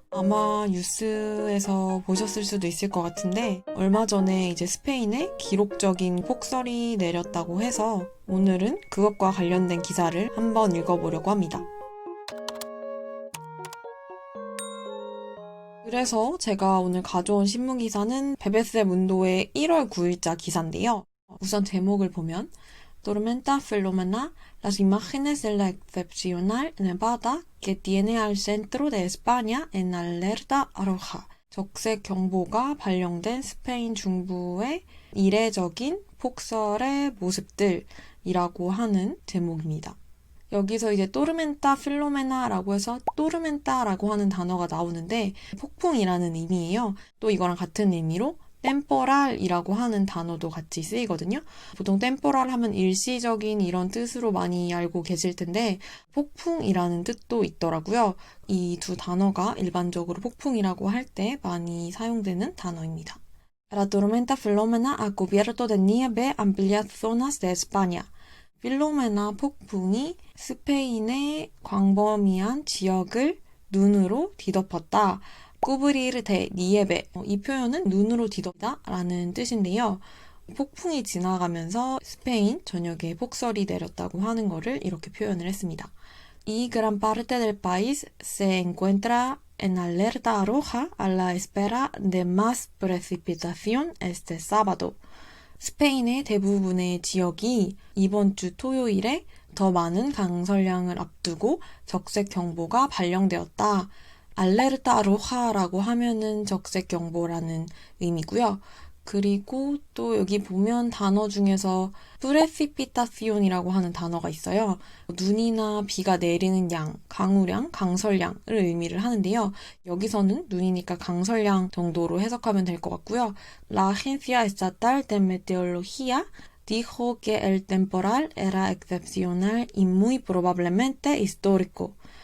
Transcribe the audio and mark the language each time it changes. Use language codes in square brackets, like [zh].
[ko] 아마 뉴스에서 보셨을 수도 있을 것 같은데 얼마 전에 이제 스페인에 기록적인 폭설이 내렸다고 해서 오늘은 그것과 관련된 기사를 한번 읽어보려고 합니다. 그래서 제가 오늘 가져온 신문기사는 BBC 문도의 1월 9일자 기사인데요. 우선 제목을 보면 [es] Tormenta Filomena, las imágenes de la excepcional nevada que tiene al centro de España en alerta roja. [ko] 적색 경보가 발령된 스페인 중부의 이례적인 폭설의 모습들이라고 하는 제목입니다. 여기서 이제 또르멘타 필로메나라고 해서 또르멘타라고 하는 단어가 나오는데 폭풍이라는 의미예요. 또 이거랑 같은 의미로 템포랄이라고 하는 단어도 같이 쓰이거든요. 보통 템포랄 하면 일시적인 이런 뜻으로 많이 알고 계실 텐데 폭풍이라는 뜻도 있더라고요. 이 두 단어가 일반적으로 폭풍이라고 할 때 많이 사용되는 단어입니다. [es] La tormenta Filomena ha cubierto de nieve amplias zonas de España. [ko] 필로메나 폭풍이 스페인의 광범위한 지역을 눈으로 뒤덮었다. 꾸브리르 데 니에베, 이 표현은 눈으로 뒤덮다 라는 뜻인데요. 폭풍이 지나가면서 스페인 전역에 폭설이 내렸다고 하는 것을 이렇게 표현을 했습니다. [es] Y gran parte del país se encuentra en alerta roja a la espera de más precipitación este sábado. [ko] 스페인의 대부분의 지역이 이번 주 토요일에 더 많은 강설량을 앞두고 적색 경보가 발령되었다. 알레르타 로하라고 하면은 적색 경보라는 의미고요. 그리고 또 여기 보면 단어 중에서 프레시피타시온이라고 하는 단어가 있어요. 눈이나 비가 내리는 양, 강우량, 강설량을 의미를 하는데요. 여기서는 눈이니까 강설량 정도로 해석하면 될 것 같고요. [es] La Agencia Estatal de Meteorología dijo que el temporal era excepcional y muy probablemente histórico.